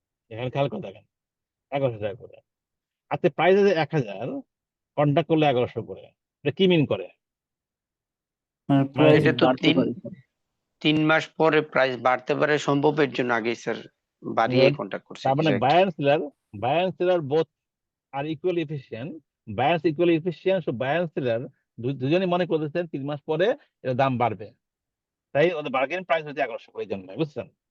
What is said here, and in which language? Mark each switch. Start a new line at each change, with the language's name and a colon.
Bangla: এখানে খেয়াল করে দেখেন 1100 টাকা করে। আচ্ছা প্রাইস আছে 1000, কন্ট্রাক্ট করলো 1100 করে, এটা কি মিন করে? মানে প্রাইস এটা তো বাড়তে পারে 3 মাস পরে প্রাইস বাড়তে পারে সম্ভবের জন্য আগে স্যার বাড়িয়ে কন্ট্যাক্ট করছে তার মানে
English: Correct. buyer and seller both are equally efficient. Buyers equally efficient, so buyer and seller
Bangla: দুজনই মনে করতেছেন 3 মাস পরে এর দাম বাড়বে, তাই ওদের বার্গেন প্রাইস হচ্ছে 1100 এই জন্য, বুঝছেন?